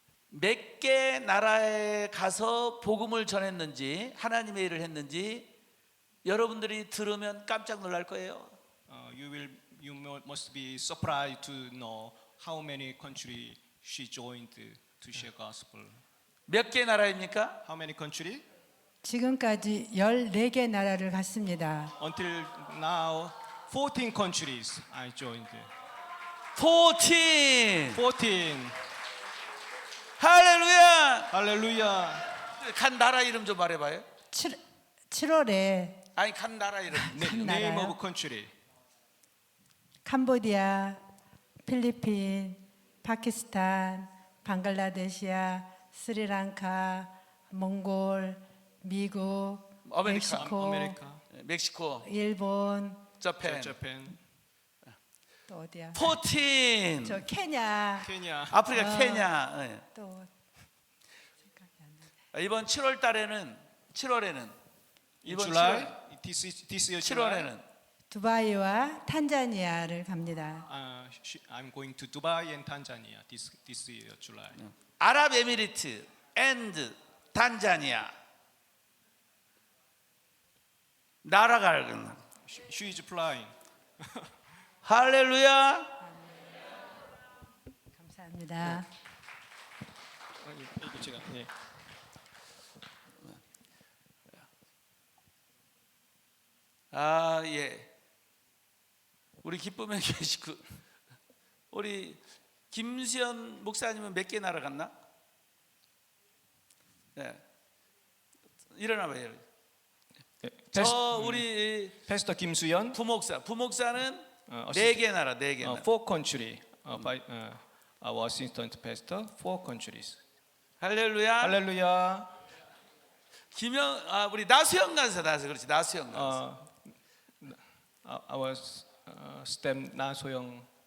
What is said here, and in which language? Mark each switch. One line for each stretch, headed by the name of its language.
Korean: 몇 개 나라에 가서 복음을 전했는지 하나님의 일을 했는지 여러분들이 들으면 깜짝 놀랄 거예요.
English: You must be surprised to know how many country she joined to share gospel.
Korean: 몇 개 나라입니까?
English: How many country?
Korean: 지금까지 14개 나라를 갔습니다.
English: Until now, 14 countries I joined. 14. 14.
Korean: 할렐루야. 할렐루야. 간 나라 이름 좀 말해봐요. 7월에 아니 간 나라 이름.
English: Name
Korean: 나라요?
English: of country.
Korean: 캄보디아, 필리핀, 파키스탄, 방글라데시아, 스리랑카, 몽골, 미국, 아메리카. 멕시코, 아메리카. 멕시코, 일본,
English: 자팬. Japan.
Korean: 또 어디야? 14. 저 케냐, 케냐. 아프리카 케냐. 예. 또 생각이 안 나. 이번 7월 달에는 7월에는 이번
English: July.
Korean: 7월
English: This year July.
Korean: 7월에는 두바이와 탄자니아를 갑니다.
English: I'm going to Dubai and Tanzania this year July.
Korean: 아랍에미리트 앤드 탄자니아 날아가는
English: She is flying.
Korean: 할렐루야. 감사합니다. 이거 제가 예. 아 예. 우리 기쁨의 계시고 우리 김수현 목사님은 몇 개 날아갔나? 네. 일어나봐요. 저 우리
English: Pastor 김수연.
Korean: 부목사는 어, 네 개 나라.
English: Four country. By our assistant pastor. 4 countries.
Korean: 할렐루야. 할렐루야. 우리 나수영 간사 그렇지 나수영 간사.
English: Our STEM 나소영.